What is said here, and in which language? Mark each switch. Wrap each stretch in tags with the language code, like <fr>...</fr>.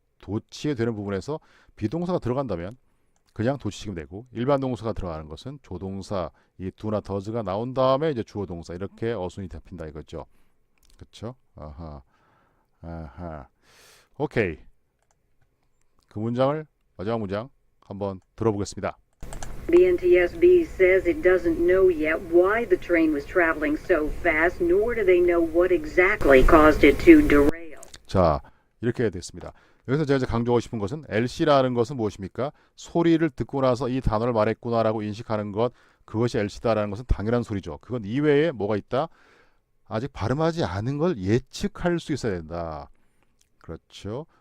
<ko>도치가 되는 부분에서 비동사가 들어간다면 그냥 도치시키면 되고, 일반 동사가 들어가는 것은 조동사, 이 do나 does가 나온 다음에 이제 주어 동사 이렇게 어순이 잡힌다 이거죠. 그렇죠? 아하. 오케이. 그 문장을, 마지막 문장 한번 들어보겠습니다.</ko> <en>The NTSB says it doesn't know yet why the train was traveling so fast, nor do they know what exactly caused it to derail.</en> <ko>자, 이렇게 됐습니다. 여기서 제가 이제 강조하고 싶은 것은 LC라는 것은 무엇입니까? 소리를 듣고 나서 이 단어를 말했구나라고 인식하는 것, 그것이 LC다라는 것은 당연한 소리죠. 그건 이외에 뭐가 있다? 아직 발음하지 않은 걸 예측할 수 있어야 된다. 그렇죠.</ko>